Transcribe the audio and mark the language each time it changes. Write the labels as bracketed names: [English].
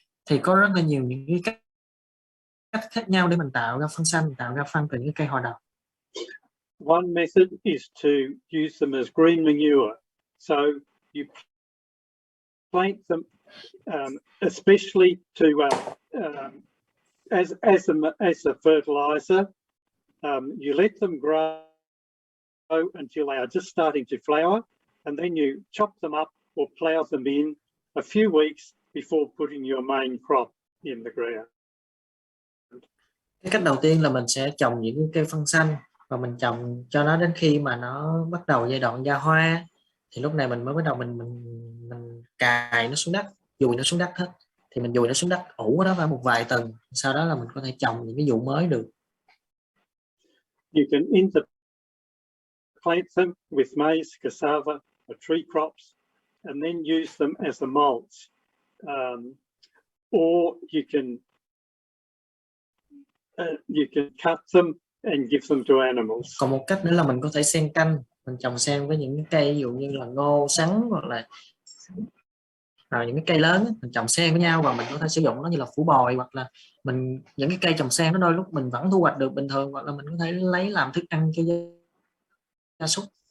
[Vietnamese] Thì có rất là nhiều những cái cách khác nhau để mình tạo ra phân xanh, tạo ra phân từ những cây họ đậu. [English] One method is to use them as green manure. So you plant them, especially to as a fertilizer. You let them grow until they are just starting to flower, and then you chop them up or plough them in a few weeks before putting your main crop in the ground. [Vietnamese] Cái cách đầu tiên là mình sẽ trồng những cây phân xanh và mình trồng cho nó đến khi mà nó bắt đầu giai đoạn ra hoa, thì lúc này mình mới bắt đầu mình cài nó xuống đất, dùi nó xuống đất hết, thì mình dùi nó xuống đất ủ đó vào một vài tuần, sau đó là mình có thể trồng những cái vụ mới được. [English] You can interplant them with maize, cassava, or tree crops, and then use them as a mulch, or you can cut them and give them to animals. [Vietnamese] Còn một cách nữa là mình có thể xen canh, mình trồng xen với những cái cây ví dụ như là ngô, sắn hoặc là những cái cây lớn mình trồng xen với nhau, và mình có thể sử dụng nó như là phủ bồi, hoặc là mình những cái cây trồng xen nó đôi lúc mình vẫn thu hoạch được bình thường, hoặc là mình có thể lấy làm thức ăn cho gia súc.